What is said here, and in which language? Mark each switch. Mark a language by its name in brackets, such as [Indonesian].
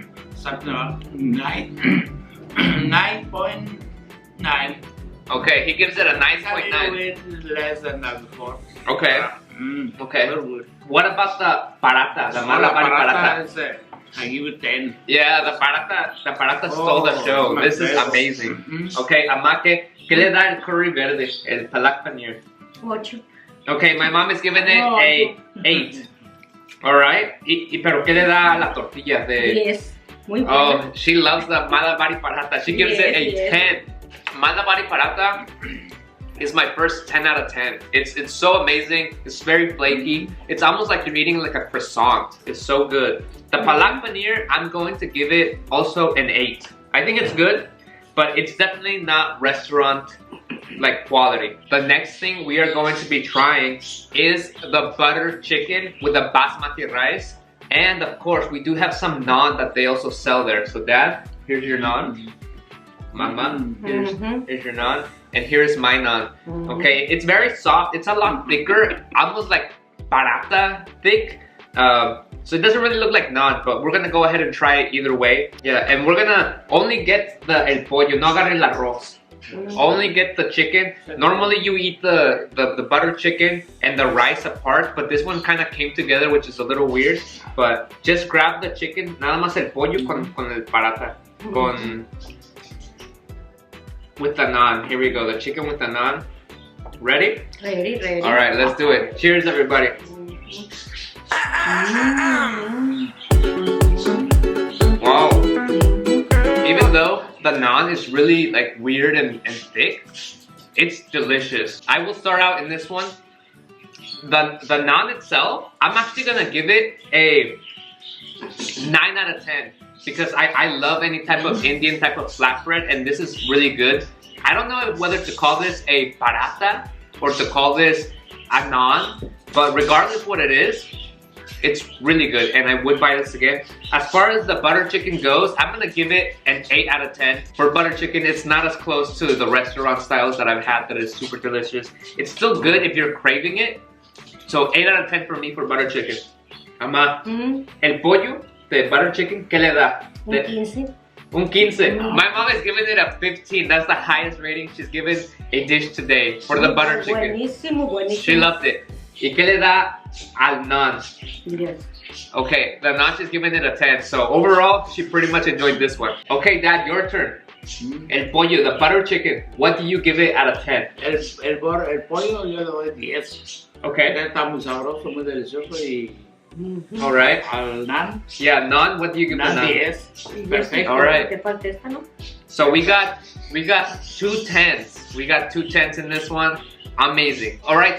[Spanish] Exacto, 9.9. 9. [English] Okay, he gives it a A 9.9. little bit less than that before. Okay. Okay. Very good. What about the paratha, the Malabari paratha? Is, I give it 10. Yeah, the paratha stole the show. my This is favorite. amazing. [Spanish] Okay, Ama, ¿qué le da el curry verde, el Palak Paneer? 8. [English] Okay, my mom is giving it a 8. [Spanish] Alright, pero ¿qué le da a la tortilla de? 10. Muy bueno. [English] Oh, she loves the Malabari paratha. She gives it a Yes. 10. Malabari paratha is my first 10 out of 10. It's so amazing. It's very flaky. It's almost like you're eating like a croissant. It's so good. The Palak Paneer, I'm going to give it also an 8. I think it's good, but it's definitely not restaurant like quality. The next thing we are going to be trying is the butter chicken with the basmati rice. And of course, we do have some naan that they also sell there. So Dad, here's your naan. Mama, here's your naan. And here's my naan. Okay, it's very soft. It's a lot thicker, almost like paratha thick. So it doesn't really look like naan, but we're gonna go ahead and try it either way. Yeah, and we're gonna only get the [Spanish] el pollo, no agarre el arroz. [English] Only get the chicken. Normally you eat the butter chicken and the rice apart, but this one kind of came together, which is a little weird. But just grab the chicken, [Spanish] nada más el pollo con el paratha, [English] with the naan. Here we go, the chicken with the naan. Ready? Ready. All right, let's do it. Cheers, everybody. Wow. Even though the naan is really like weird and thick, it's delicious. I will start out in this one. The naan itself, I'm actually gonna give it a 9 out of 10 because I love any type of Indian type of flatbread, and this is really good. I don't know whether to call this a paratha or to call this a naan, but regardless what it is, it's really good and I would buy this again. As far as the butter chicken goes, I'm gonna give it an 8 out of 10. For butter chicken, it's not as close to the restaurant styles that I've had that is super delicious. It's still good if you're craving it. So 8 out of 10 for me for butter chicken. [Spanish] Ama, el pollo de butter chicken, ¿qué le da? Un 15. Un 15. [English] My mom is giving it a 15. That's the highest rating she's given a dish today for the butter chicken. [Spanish] Buenísimo. [English] She loved it. [Spanish] ¿Y qué le da al naan? 10. [English] Okay, the naan is giving it a 10. So overall, she pretty much enjoyed this one. Okay, Dad, your turn. [Spanish] El pollo, [English] the butter chicken. What do you give it out of 10? [Spanish] El pollo yo le doy 10. [English] Okay. [Spanish] Está muy sabroso, muy delicioso y [English] All right. [Spanish] al naan. [English] Yeah, naan. What do you give the Naan naan? 10. Perfecto. All right. [Spanish] Te falta esta, ¿no? [English] So we got 2 10s. We got 2 10s in this one. Amazing. All right.